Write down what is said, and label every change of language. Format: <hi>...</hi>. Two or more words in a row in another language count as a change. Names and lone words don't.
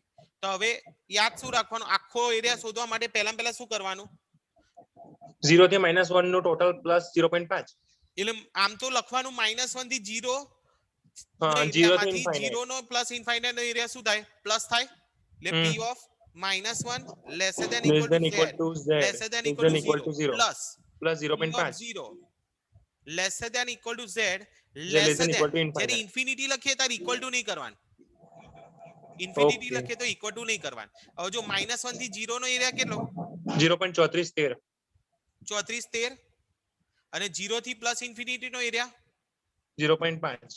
<gu>તો હવે યાદ શું રાખવાનું આખો એરિયા શોધવા માટે પહેલા શું કરવાનું 0 થી -1 નું ટોટલ પ્લસ 0.5. એટલે આમ તો લખવાનું -1 થી 0 હા, 0 થી એરિયામાંથી infinite. 0 નો</gu> <en>plus infinite</en> <gu>નો એરિયા શું થાય પ્લસ થાય એટલે</gu> <en>p of -1 lesser than Less than ઇક્વલ equal ટુ to z z. lesser than Less ઇક્વલ than ટુ equal to 0. 0 પ્લસ Plus p of 0.5. 0 lesser than equal to z less લેસર than ધેન equal to</en> <gu>જ્યારે infinite. ઇન્ફિનિટી લખીએ ત્યારે</gu> <en>equal to</en> <gu>નહીં કરવાનું ઇન્ફિનિટી Okay. લખીએ તો</gu> <en>equal to</en> <gu>નહીં કરવાનું. હવે જો -1 થી 0 નો એરિયા કેટલો 0.3413. 34 13 અને 0 થી</gu> <en>plus infinity</en> <gu>નો એરિયા 0.5.</gu>